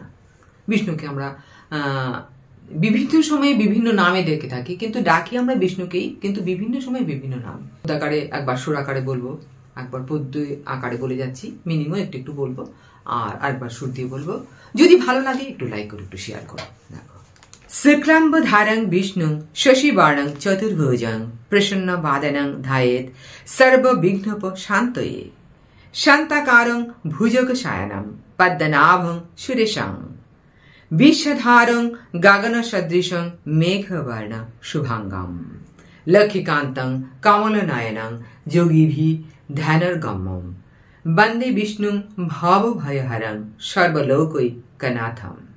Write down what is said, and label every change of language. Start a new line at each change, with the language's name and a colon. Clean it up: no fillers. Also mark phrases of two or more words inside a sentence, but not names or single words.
Bangla: বিষ্ণুকে আমরা বিভিন্ন সময়ে বিভিন্ন নামে ডেকে থাকি, কিন্তু ডাকি আমরা বিষ্ণুকেই, কিন্তু বিভিন্ন সময় বিভিন্ন নাম। আকারে একবার সুর আকারে বলবো, একবার পদ্য আকারে বলে যাচ্ছি, মিনিংও একটু একটু বলবো, আর আরেকবার সুর দিয়ে বলবো। যদি ভালো লাগে একটু লাইক করো, একটু শেয়ার করো। দেখো,
Sanskrit: शुक्लाम्बरधरं विष्णुं शशिवर्णं चतुर्भुजं प्रसन्नवदनं ध्यायेत् सर्वविघ्नोपशान्तये शान्ताकारं भुजगशयनं पद्मनाभं सुरेशं विश्वधारं गगनसदृशं मेघवर्णं शुभांगं लक्ष्मीकान्तं कमलनयनं योगिभिः ध्यानर्गम्यं वन्दे विष्णुं भवभयहरं सर्वलोकैकनाथं।